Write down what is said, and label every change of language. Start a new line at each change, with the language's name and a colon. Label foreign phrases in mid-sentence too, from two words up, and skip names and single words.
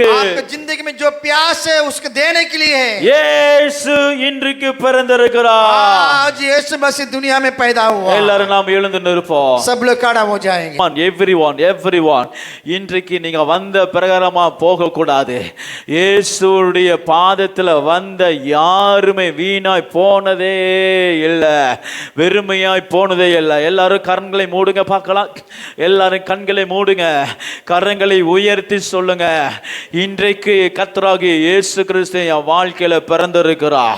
Hindi: आपको जिंदगी में जो प्यास है उसको देने के लिए है।
Tamil: இயேசு இன்றைக்கு பிறந்திருக்கிறார்.
Hindi: आज यीशु मसीह दुनिया में पैदा हुआ।
Tamil: எல்லாரும் நாம் எழுந்து நிற்போம்.
Hindi: सब लोग खड़ा हो जाएंगे।
Tamil: everyone இன்றைக்கு நீங்க வந்த பிரகாரமா போக கூடாது. இயேசுடைய பாதத்துல வந்த யாருமே வீணாய் போனதே இல்ல, வெறுமையாய் போனதே இல்ல. இல்லை. எல்லாரும் கண்களை மூடுங்க பார்க்கலாம். எல்லாரும் கண்களை மூடுங்க, கரங்களை உயர்த்தி சொல்லுங்க, இன்றைக்கு கர்த்தராகிய இயேசு கிறிஸ்து என் வாழ்க்கையில பிறந்திருக்கிறார்.